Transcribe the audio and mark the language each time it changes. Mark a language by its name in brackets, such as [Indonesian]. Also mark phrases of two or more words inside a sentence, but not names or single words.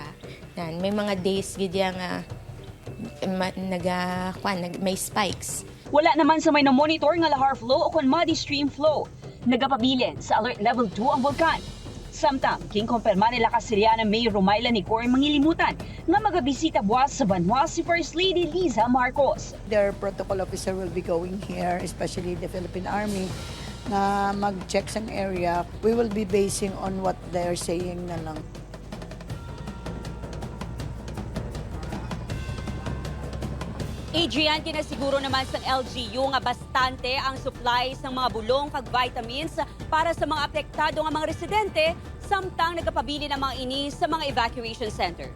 [Hiligaynon] May mga days gid nga may spikes. Wala naman sa may na-monitor nga [English] lahar flow [Hiligaynon] o kon [English] muddy stream flow. [Hiligaynon] Nagapabilin sa alert level 2 ang bulkan. Samtang, kinkumpirma ni Lakasiliana Mayor Romayla Nicor mangilimutan nga magabisita buwas sa Banwa si First Lady Liza Marcos. [English] Their protocol officer will be going here, especially the Philippine Army, [Hiligaynon] na mag-check sa area. [English] We will be basing on what they're saying [Hiligaynon] na lang. Adrian, kinasiguro naman sa LGU nga bastante ang supply ng mga bulong kag vitamins para sa mga apektado nga mga residente samtang nagapabili ng mga ini sa mga [English] evacuation center.